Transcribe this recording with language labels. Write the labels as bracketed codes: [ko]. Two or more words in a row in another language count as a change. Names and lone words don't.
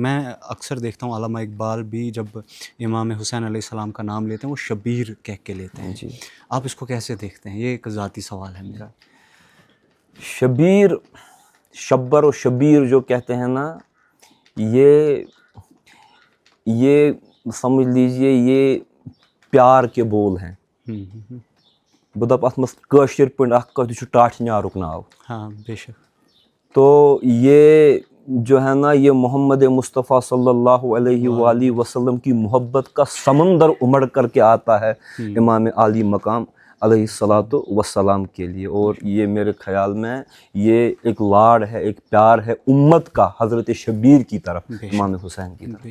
[ur] میں اکثر دیکھتا ہوں علامہ اقبال بھی جب امام حسین علیہ السلام کا نام لیتے ہیں وہ شبیر کہہ کے لیتے ہیں. جی آپ اس کو کیسے دیکھتے ہیں؟ یہ ایک ذاتی سوال ہے میرا. شبیر، شبر و شبیر جو کہتے ہیں نا، یہ سمجھ لیجئے یہ پیار کے بول ہیں. [ks] بہٕ دَپہٕ اَتھ منٛز کٲشِر پٲٹھۍ اکھ کتھ، یہِ چھُ ٹاٹھہِ نیٛارُک ناو. [ur] ہاں بے شک. تو یہ جو ہے نا، یہ محمد مصطفیٰ صلی اللہ علیہ وآلہ وسلم کی محبت کا سمندر امڑ کر کے آتا ہے امام عالی مقام علیہ الصلاۃ والسلام کے لیے. اور یہ میرے خیال میں یہ ایک لاڑ ہے، ایک پیار ہے امت کا حضرت شبیر کی طرف، امام حسین کی طرف.